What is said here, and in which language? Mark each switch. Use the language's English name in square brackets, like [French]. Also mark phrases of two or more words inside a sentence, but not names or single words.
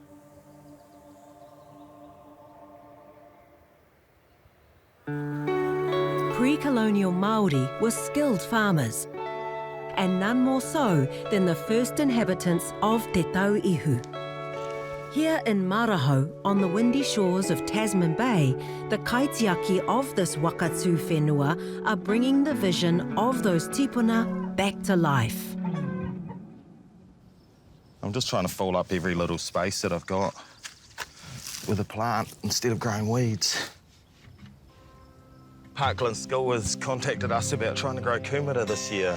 [English] Pre-colonial Māori were skilled farmers, and none more so than the first inhabitants of Te Tauihu. Here in Maraho, on the windy shores of Tasman Bay, the kaitiaki of this wakatū whenua are bringing the vision of those tūpuna back to life. I'm just trying to fill up every little space that I've got with a plant instead of growing weeds. Parkland School has contacted us about trying to grow kumara this year.